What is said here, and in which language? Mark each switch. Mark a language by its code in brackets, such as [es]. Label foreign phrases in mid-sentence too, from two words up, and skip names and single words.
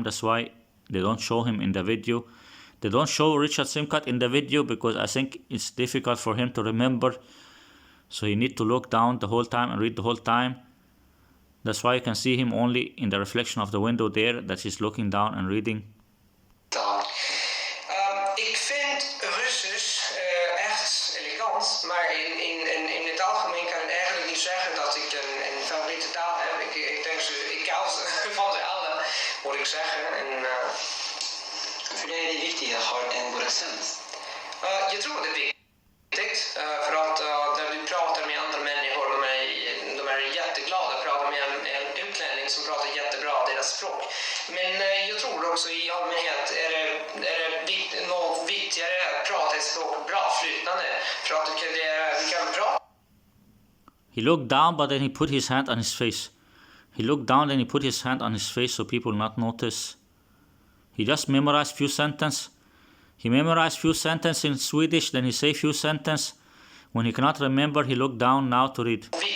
[en] That's why they don't show him in the video. They don't show Richard Simcott in the video because I think it's difficult for him to remember. So he need to look down the whole time and read the whole time. That's why you can see him only in the reflection of the window there, that he's looking down and reading. [nl] Ik vind Russisch echt elegant, maar in het algemeen kan ik eigenlijk niet zeggen dat ik een favoriete taal heb. Ik denk ik hou van ze alle, moet ik zeggen. [sv] För det är viktigt att ha en god accent. Jag tror det är viktigt, för att när du pratar med andra människor, de är jätteglada att prata med en utlänning som pratar jättebra deras språk. Men jag tror också i allmänhet är det något viktigare att prata ett språk bra flytande, för att vi kan prata. [en] He looked down, but then he put his hand on his face. He looked down, then he put his hand on his face so people not notice. He just memorized few sentences. He memorized few sentences in Swedish, then he say few sentences. When he cannot remember, he looked down now to read.